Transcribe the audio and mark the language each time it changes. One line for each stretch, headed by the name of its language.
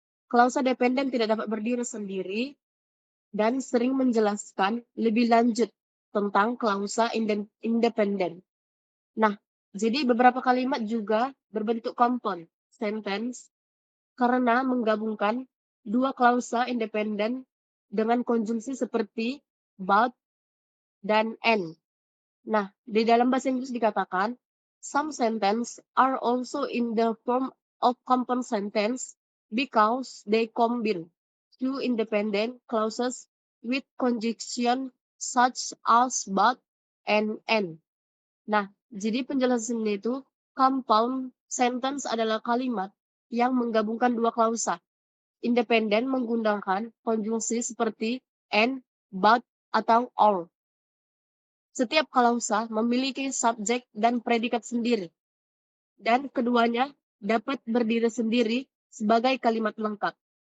Indonesian: Klausa dependen tidak dapat berdiri sendiri dan sering menjelaskan lebih lanjut tentang klausa independen. Nah, jadi beberapa kalimat juga berbentuk compound sentence karena menggabungkan dua klausa independen dengan konjungsi seperti but dan and. Nah, di dalam bahasa Inggris dikatakan
English: some sentences are also in the form of compound sentence because they combine two independent clauses with conjunction such as but and.
Indonesian: Nah, jadi penjelasannya itu compound sentence adalah kalimat yang menggabungkan dua klausa independen menggunakan konjungsi seperti and, but, atau or. Setiap klausa memiliki subjek dan predikat sendiri, dan keduanya dapat berdiri sendiri sebagai kalimat lengkap.